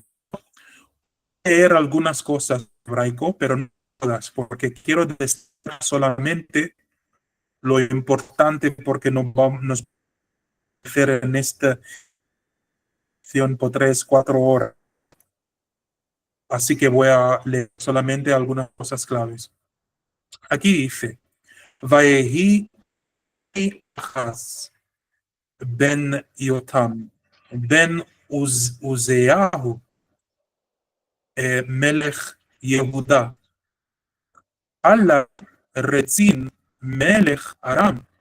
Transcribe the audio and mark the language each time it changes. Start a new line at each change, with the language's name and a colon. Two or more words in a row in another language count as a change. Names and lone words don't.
Spanish: Leer algunas cosas hebraico, pero no todas, porque quiero destacar solamente lo importante, porque nos vamos a hacer en esta sesión por 3-4 horas. Así que voy a leer solamente algunas cosas claves. Aquí dice,
Hebrew: ויהי אחז בן יותם בן עזיהו מלך יהודה עלה רצין מלך ארם